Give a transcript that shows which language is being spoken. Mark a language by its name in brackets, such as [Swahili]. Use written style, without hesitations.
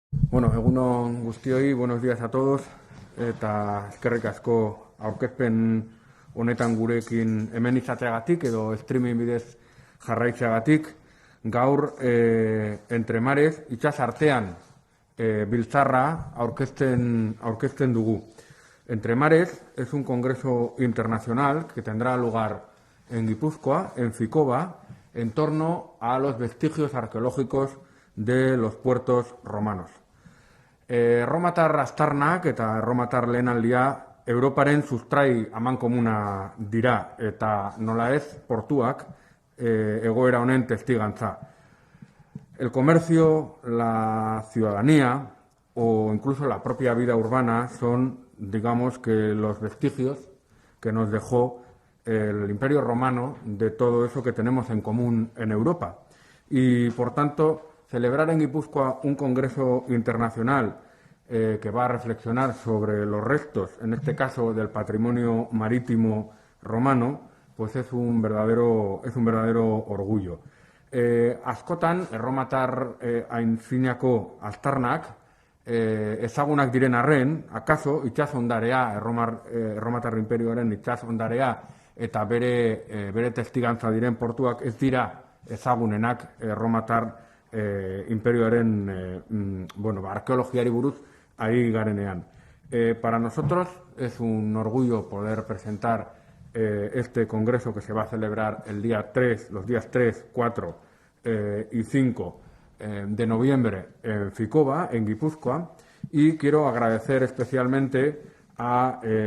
[Basque] Bueno, egunon guztioi, [Spanish] buenos días a todos, [Basque] eta eskerrik asko aurkezpen honetan gurekin hemen izateagatik edo streaming bidez jarraitzeagatik. Gaur, Entre Mares, itsas artean biltzarra aurkezten dugu. [Spanish] Entre Mares es un congreso internacional que tendrá lugar en Guipúzcoa, en Ficoba, en torno a los vestigios arqueológicos de los puertos romanos. [Basque] Erromatar aztarnak eta erromatar lehenaldia Europaren sustrai amankomuna dira eta nola ez portuak egoera honen testigantza. [Spanish] El comercio, la ciudadanía o incluso la propia vida urbana son, digamos, que los vestigios que nos dejó el Imperio Romano de todo eso que tenemos en común en Europa. Y, por tanto, celebrar en Guipúzcoa un congreso internacional que va a reflexionar sobre los restos, en este caso del patrimonio marítimo romano, pues es un verdadero orgullo. [Basque] Askotan, erromatar aintzinako aztarnak, ezagunak diren arren, akaso, itsas ondarea, erromatar imperioaren itsas ondarea eta bere testigantza diren portuak ez dira ezagunenak erromatar imperioaren arkeologiari buruz ari garenean. [Spanish] Para nosotros es un orgullo poder presentar este congreso que se va a celebrar los días 3, 4 y 5 de noviembre en Ficoba, en Guipúzcoa, y quiero agradecer especialmente a